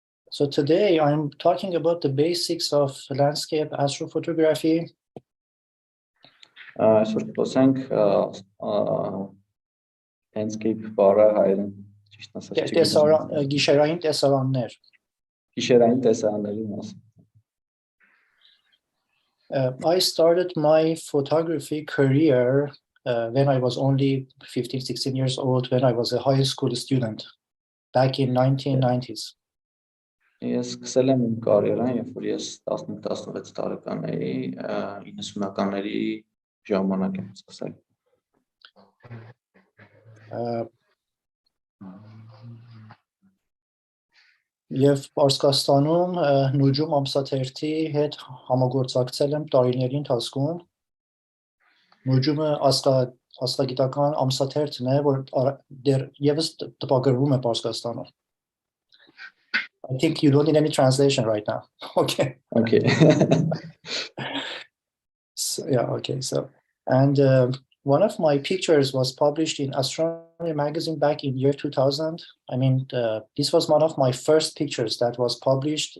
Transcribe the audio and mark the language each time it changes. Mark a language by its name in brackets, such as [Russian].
[English] So today I'm talking about the basics of landscape astrophotography. [Armenian] Այսօր խոսենք landscape բառը հայերեն ճիշտ ասած գիշերային տեսարաններ. Գիշերային տեսարանների մասին. [English] I started my photography career when I was only 15, 16 years old, when I was a high school student back in 1990s. [Armenian] Ես սկսել եմ իմ կարիերան, երբ որ ես 15-16 տարեկան էի, 90-ականների ժամանակ եմ սկսել. Եվ Պարսկաստանում Նուջում ամսաթերթի հետ համագործակցել եմ տարիների ընթացքում. Նուջումը աստղագիտական ամսաթերթն է, որ դեռ եւս տպագրվում է Պարսկաստանում. [English] I think you don't need any translation right now. Okay. Okay. So, and one of my pictures was published in Astronomy magazine back in year 2000. I mean, this was one of my first pictures that was published.